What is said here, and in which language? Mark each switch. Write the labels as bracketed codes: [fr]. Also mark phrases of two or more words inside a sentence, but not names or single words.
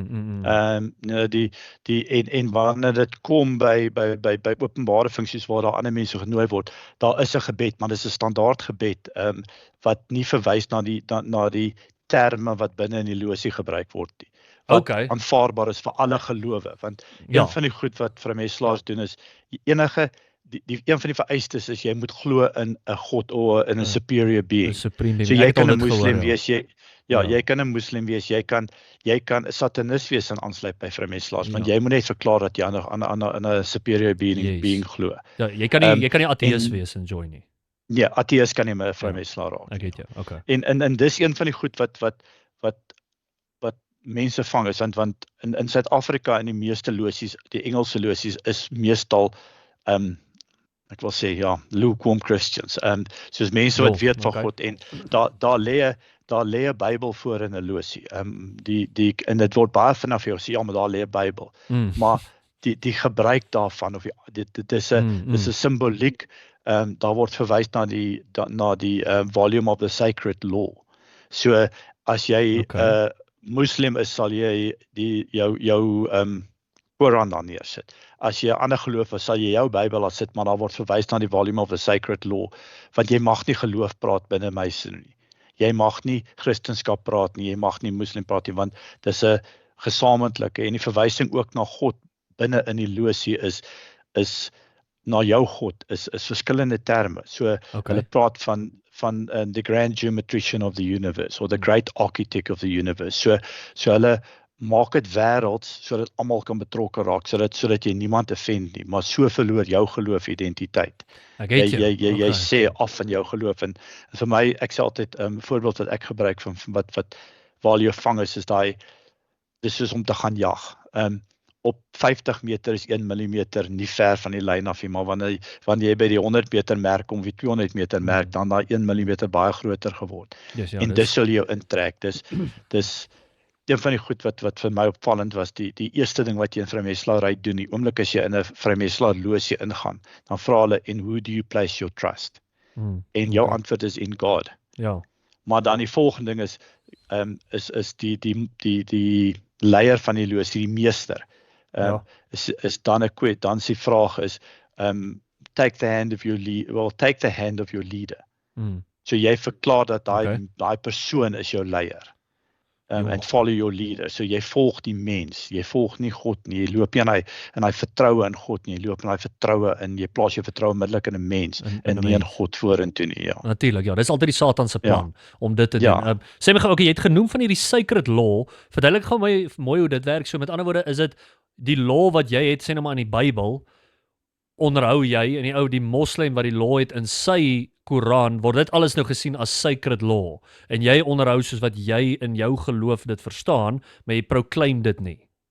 [af] En wanneer dit kom by openbare funksies waar daar ander mense genooi word, daar is 'n gebed, maar dis 'n standaard gebed wat nie verwys na die terme wat binne in die losie gebruik word nie. Wat aanvaarbaar is vir alle gelowe, want een van die goed wat vrymesselaars doen is een van die vereistes is jy moet glo in 'n God of in 'n [en] superior being. [af] So jy kan 'n moslim wees, jy kan 'n moslim wees, jy kan 'n satanist wees en aansluit by vrymesselaars, want jy moet net verklaar dat jy aan 'n [en] superior being [af] glo. Ja, jy kan nie ateïs wees en join nie. Ja, ateïs kan nie meer 'n vrymesselaar raak. Ek weet jou. Okay. En dis een van die goed wat mense vang is want in Suid-Afrika in die meeste losies, die Engelse losies is meestal ek wil sê [en] lukewarm Christians. [af] Soos mense wat weet van God en daar lê 'n Bybel voor in 'n losie. En dit word baie vanaf jou sê maar daar lê 'n Bybel. Maar die gebruik daarvan of dit is 'n simboliek. Daar word verwys na die [en] volume of the sacred law. [af] So as jy Muslim is, sal jy jou Koran dan neersit. As jy 'n ander geloof is, sal jy jou Bybel laat sit, maar daar word verwys na die [en] volume of the sacred law, [af] want jy mag nie geloof praat binne Masonry. Jy mag nie Christendom praat nie, jy mag nie Muslim praat nie, want dis 'n gesamentlike en die verwysing ook na God binne in die losie is na jou God is verskillende terme. So hulle praat van [en] the grand geometrician of the universe or the great architect of the universe. [af] So hulle maak dit wêrelds sodat almal kan betrokke raak, sodat jy niemand offend nie, maar so verloor jou geloof identiteit. Jy sê af van jou geloof en vir my, ek sê altyd 'n voorbeeld wat ek gebruik van wat waar jy vang is daai dis soos om te gaan jag. Op 50 meter is 1 millimeter nie ver van die lyn af nie, maar wanneer jy by die 100 meter merk kom, die 200 meter merk, dan daai 1 millimeter baie groter geword. Yes, en dis sal jou intrek. Dis een van die goed wat vir my opvallend was, die eerste ding wat jy in vrymetselary doen, die oomblik as jy in 'n vrymetselaarslosie ingaan, dan vra hulle, [en] "And who do you place your trust?" [af] En jou antwoord is in God. Ja. Maar dan die volgende ding is die leier van die losie, die meester. Is dan 'n quote, dan die vraag is, [en] take the hand of your leader. [af] So jy verklaar dat daai persoon is jou leier. [en] And follow your leader. [af] So jy volg die mens, jy volg nie God nie, jy loop nie in hy vertroue in God nie, jy loop in hy vertroue in, jy plaas jou vertroue middelik in 'n mens, en nie in God vorentoe nie, ja. Natuurlik, ja, dis altyd die Satan se plan om dit te doen. Sê my gou, okay, jy het genoem van hierdie [en] sacred law, [af] verduidelik gou my mooi hoe dit werk, so met ander woorde, is dit die law wat jy het, sê nou maar in die Bybel, onderhou jy, en die moslim wat die law het in sy Koran, word dit alles nou gesien as [en] sacred law, [af] en jy onderhou soos wat jy in jou geloof dit verstaan, maar jy proclaim dit nie.